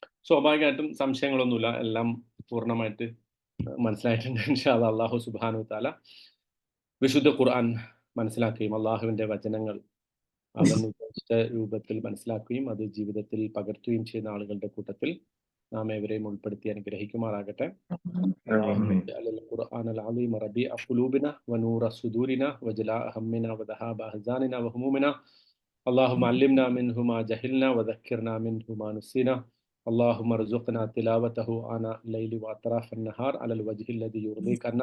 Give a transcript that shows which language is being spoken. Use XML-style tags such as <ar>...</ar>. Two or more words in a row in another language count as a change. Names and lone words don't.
<ml>സ്വാഭാവികമായിട്ടും സംശയങ്ങളൊന്നുമില്ല. എല്ലാം പൂർണ്ണമായിട്ട് മനസ്സിലായിട്ടുണ്ട്.</ml> <ar>إن شاء الله. الله سبحانه وتعالى</ar> <ml>വിശുദ്ധ ഖുർആൻ മനസ്സിലാക്കുകയും അള്ളാഹുവിന്റെ വചനങ്ങൾ അവൻ ഉദ്ദേശിച്ച രൂപത്തിൽ മനസ്സിലാക്കുകയും അത് ജീവിതത്തിൽ പകർത്തുകയും ചെയ്യുന്ന ആളുകളുടെ കൂട്ടത്തിൽ നാം ഏവരെയും ഉൾപ്പെടുത്തി അനുഗ്രഹിക്കുമാറാകട്ടെ.</ml> <ar>اللهم اجعل القرآن العظيم ربيع قلوبنا ونور صدورنا وجلاء همنا وذهاب أحزاننا وهمومنا. اللهم علمنا منه ما جهلنا وذكرنا منه ما نسينا. اللهم ارزقنا تلاوته آناء الليل وأطراف النهار على الوجه الذي يرضيك عنا.</ar>